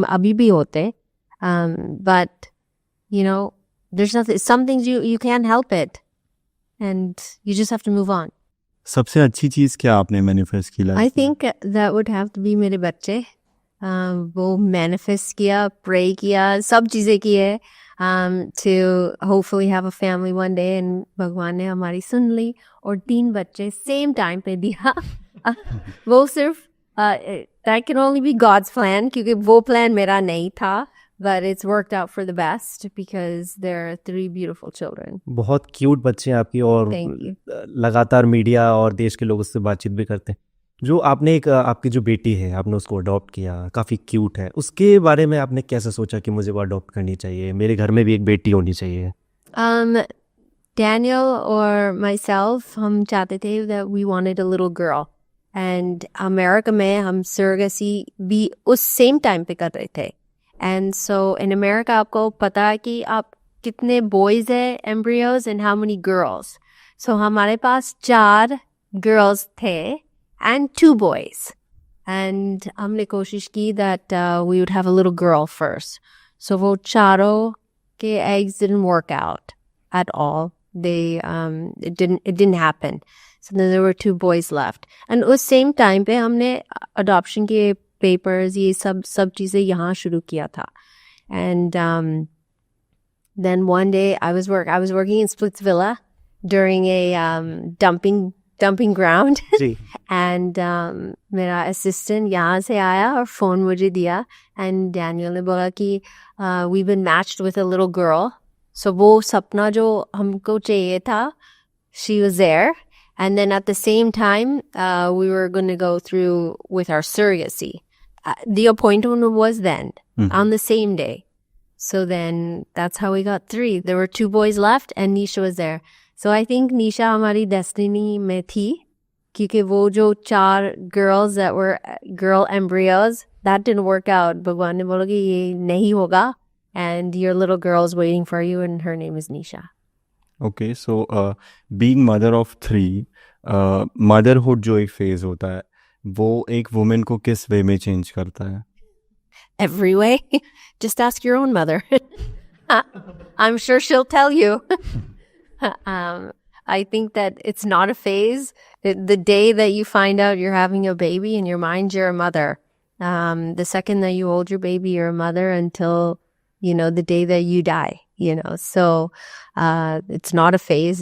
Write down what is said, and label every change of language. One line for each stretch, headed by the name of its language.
Hindi: अभी भी होते,
English: but you know, there's nothing, some things you can't help it and you just have to move on.
Hindi: सबसे अच्छी चीज़ क्या आपने मैनिफेस्ट की life
English: I think that would have to be
Hindi: मेरे बच्चे. वो मैनिफेस्ट किया, प्रे किया, सब चीज़ें की है
English: to hopefully have a family one day.
Hindi: and भगवान ने हमारी सुन ली और 3 बच्चे सेम टाइम पे दिया. वो सिर्फ
English: that can only be God's plan,
Hindi: क्योंकि वो प्लान मेरा नहीं था.
English: But it's worked out for the best because there are 3 beautiful children.
Hindi: बहुत क्यूट बच्चे हैं आपकी, और
English: Thank you.
Hindi: लगातार मीडिया और देश के लोगों से बातचीत भी करते हैं. जो आपने एक आपकी जो बेटी है आपने उसको अडॉप्ट किया, काफ़ी क्यूट है, उसके बारे में आपने कैसे सोचा कि मुझे वो अडॉप्ट करनी चाहिए, मेरे घर में भी एक बेटी होनी चाहिए?
English: Daniel or myself,
Hindi: हम चाहते थे
English: that we wanted a little girl.
Hindi: And America में हम surrogacy भी उस same time पे कर रहे थे.
English: And so in America
Hindi: आपको पता है कि आप कितने
English: boys हैं embryos and how many girls. So
Hindi: हमारे पास
English: 4 girls थे and 2 boys. And
Hindi: हमने कोशिश की
English: that we would have a little girl first. So
Hindi: वो चारों के
English: eggs didn't work out at all. It didn't happen. So then there were 2 boys left.
Hindi: And उस same time पे हमने adoption के papers, ये सब चीज़ें यहाँ शुरू किया था.
English: And then one day I was working in Splitsvilla during a dumping ground.
Hindi: Ji. And मेरा assistant यहाँ से आया और phone मुझे दिया. And Daniel ने बोला कि
English: we've been matched with a little girl.
Hindi: So वो सपना जो हमको चाहिए था,
English: she was there. And then at the same time, we were going to go through with our surrogacy. The appointment was then, on the same day. So then that's how we got 3. There were 2 boys left and Nisha was there. So I think Nisha
Hindi: हमारी destiny में थी, क्योंकि वो जो
English: 4 girls that were girl embryos, that didn't work out.
Hindi: भगवान ने बोला कि ये नहीं होगा,
English: and your little girl is waiting for you and her name is Nisha. Okay so being mother of 3,
Hindi: motherhood जो एक फेज होता है वो एक वुमेन को किस वे में चेंज करता है?
English: Every way. Just ask your own mother. I'm sure she'll tell you. I think that it's not a phase. The day that you find out you're having a baby, in your mind, you're a mother. The second that you hold your baby, you're a mother until, the day that you die, So it's not a phase.